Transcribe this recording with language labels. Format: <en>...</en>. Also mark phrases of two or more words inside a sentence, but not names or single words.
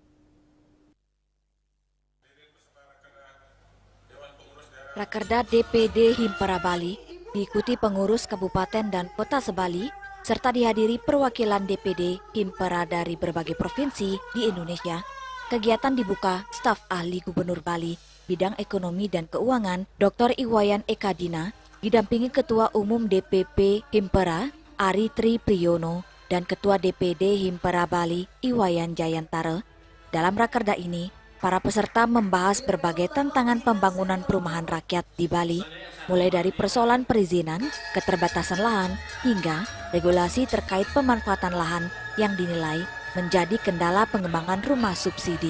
<id>Rakerda DPD Himpera Bali diikuti pengurus kabupaten dan kota sebali, serta dihadiri perwakilan DPD Himpera dari berbagai provinsi di Indonesia. Kegiatan dibuka staf ahli Gubernur Bali, bidang ekonomi dan keuangan, Dr. Iwayan Ekadina, didampingi Ketua Umum DPP Himpera, Ari Tri Priyono, dan Ketua DPD Himpera Bali, Iwayan Jayantara. Dalam rakerda ini, para peserta membahas berbagai tantangan pembangunan perumahan rakyat di Bali, mulai dari persoalan perizinan, keterbatasan lahan, hingga regulasi terkait pemanfaatan lahan yang dinilai menjadi kendala pengembangan rumah subsidi.</id>